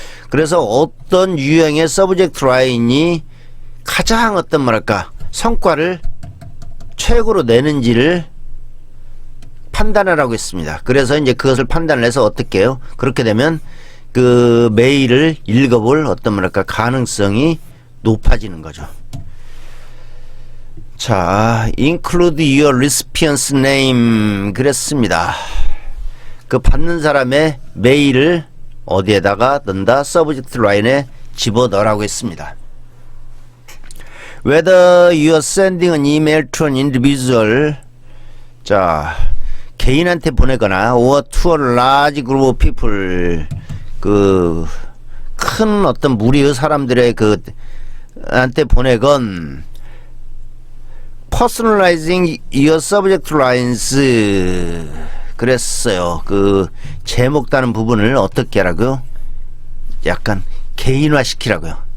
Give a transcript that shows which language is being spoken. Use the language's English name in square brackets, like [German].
[Korean] 그래서 어떤 유형의 서브젝트 라인이 가장 어떤 뭐랄까 성과를 최고로 내는지를 판단하라고 했습니다. 그래서 이제 그것을 판단을 해서 어떻게 해요? 그렇게 되면 그 메일을 읽어볼 어떤 뭐랄까 가능성이 높아지는 거죠. [English] 자, include your recipient's name [Korean] 그랬습니다. 그 받는 사람의 메일을 어디에다가 넣는다? 서브젝트 라인에 집어넣으라고 했습니다. [English] Whether you are sending an email to an individual, [Korean] 자, 개인한테 보내거나 [English] or to a large group of people, [Korean] 그 큰 어떤 무리의 사람들의 한테 보내건 [English] personalizing your subject lines [Korean] 그랬어요. 그 제목 다는 부분을 어떻게 하라고요? 약간 개인화 시키라고요.